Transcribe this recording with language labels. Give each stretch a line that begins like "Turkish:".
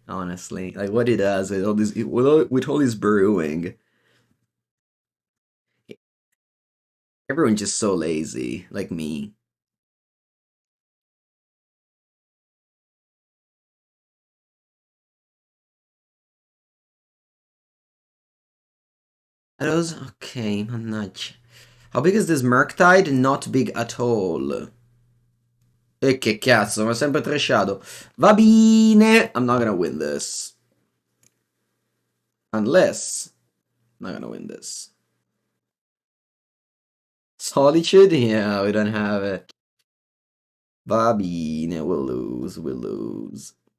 English: Honestly, like what he does with all this with all his brewing, everyone's just so lazy, like me. That was okay. I'm not. How big is this Murktide? Not big at all.
Italian: E che cazzo, mi ha sempre trashato. Va bene.
English: I'm not gonna win this. Unless I'm not gonna win this. Solitude? Yeah, we don't have it.
Italian: Va bene,
English: we'll lose, we'll lose.